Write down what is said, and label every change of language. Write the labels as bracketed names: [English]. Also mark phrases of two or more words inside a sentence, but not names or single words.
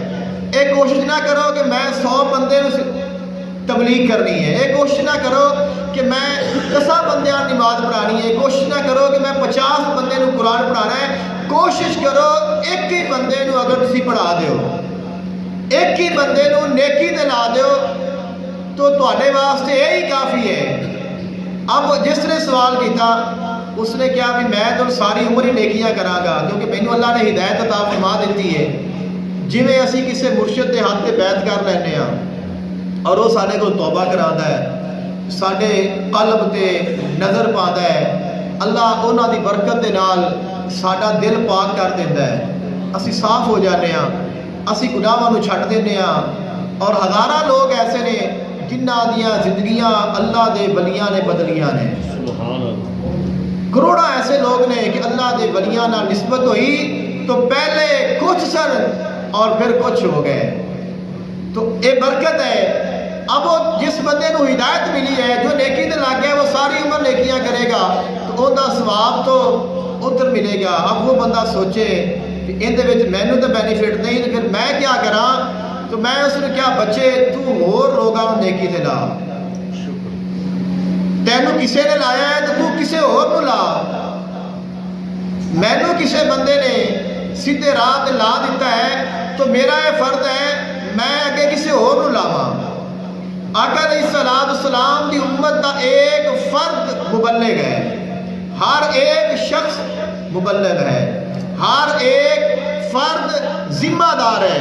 [Punjabi] ایک کوشش نہ کرو کہ میں 100 بندے تبلیغ کرنی ہے، ایک کوشش نہ کرو کہ میں 10 بندیاں نماز پڑھانی ہے، کوشش نہ کرو کہ میں 50 بندے نو قرآن پڑھانا ہے. کوشش کرو ایک ہی بندے نو اگر تسی پڑھا دیو، ایک ہی بندے نو نیکی تے لا دیو تو تواڈے واسطے یہی کافی ہے. اب جس نے سوال کیتا اس نے کیا بھی میں تو ساری عمر ہی نیکیاں کراں گا کیونکہ مینوں اللہ نے ہدایت عطا فرما دیتی ہے. جویں اسی کسے مرشد دے ہاتھ تے بیعت کر لینے ہاں اور وہ سارے کو توبہ کراندا ہے، سارے قلب تے نظر پاندا ہے، اللہ انہاں دی برکت دے نال ساڈا دل پاک کر دیندا ہے، اسی صاف ہو جانے ہاں، اسی گناہاں نو چھڈ دینے ہاں. اور ہزاراں لوگ ایسے نے جنہاں دیاں زندگیاں اللہ دے ولیاں نے بدلیاں نے. کروڑاں ایسے لوگ نے کہ اللہ دے ولیاں نال نسبت ہوئی تو پہلے کچھ سن اور پھر کچھ ہو گئے. [Urdu] تو یہ برکت ہے. [Punjabi] اب وہ جس بندے نو ہدایت ملی ہے جو نیکی تے لگ گیا وہ ساری عمر نیکیاں کرے گا تو ان دا ثواب تو ادھر ملے گا. اب وہ بندہ سوچے کہ اندے وچ مینوں تے بینیفٹ نہیں تو پھر میں کیا کراں، تو میں اس نے کیا بچے تو ہور لوگاں نو نیکی تے لا، تینوں کسے نے لایا ہے تو کسے اور نو لا. مینوں کسے بندے نے سیدھے راہ تے لا دیتا ہے تو میرا یہ فرض ہے میں اگے کسے اور نو لاواں. آقا علیہ السلام دی امت دا ایک فرد مبلغ ہے، ہر ایک شخص مبلغ ہے، ہر ایک فرد ذمہ دار ہے.